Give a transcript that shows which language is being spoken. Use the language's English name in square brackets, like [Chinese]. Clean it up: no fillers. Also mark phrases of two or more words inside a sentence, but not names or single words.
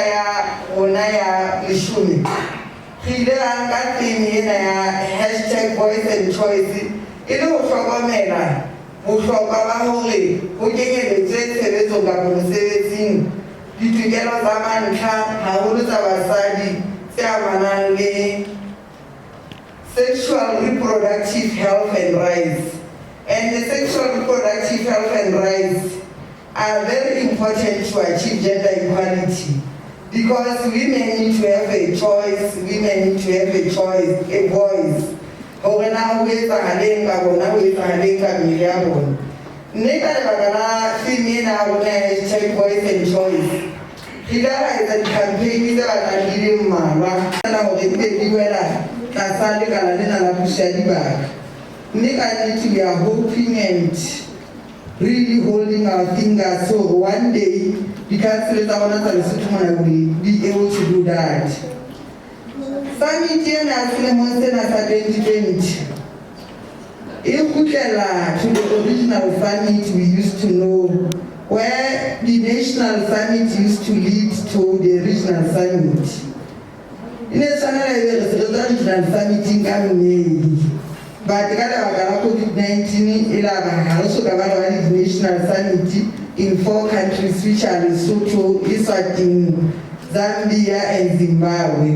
[Southern Sotho] ya rona ya leshome re ile ra nka temi ena ya #VoiceandChoice e le ho hlokomela bohlokwa ba hore ho kenyelletswe tshebetsong kapa mosebetsing ditokelo tsa mantlha haholo tsa basadi tse amanang le [English] sexual reproductive health and rights. And the sexual reproductive health and rights are very important to achieve gender equality because women need to have a choice, women need to have a choice, a voice. [Southern Sotho] Hore na ho etsahaleng ka bona, ho etsahaleng ka mmele ya bona. Nne ka lebaka la theme ena ya rona #VoiceandChoice re ka ra etsa di-campaign tse batlang di le mmalwa na hore di be di wela tlasa lekala lena la puso ya dibaka. Mme ka nnete [English] we are hoping and really holding our fingers so one day [Southern Sotho] di-council tsa rona tsa Lesotho mona [English] will be able to do that. [Southern Sotho] Summit ena ya selemong sena sa 2020 e kgutlela [English] to the original summit we used to know, where the national summit used to lead to the regional summit. In a regional summit in May, but COVID-19 also covered the national summit in 4 countries, which are Lesotho, Eswatini, Zambia, and Zimbabwe.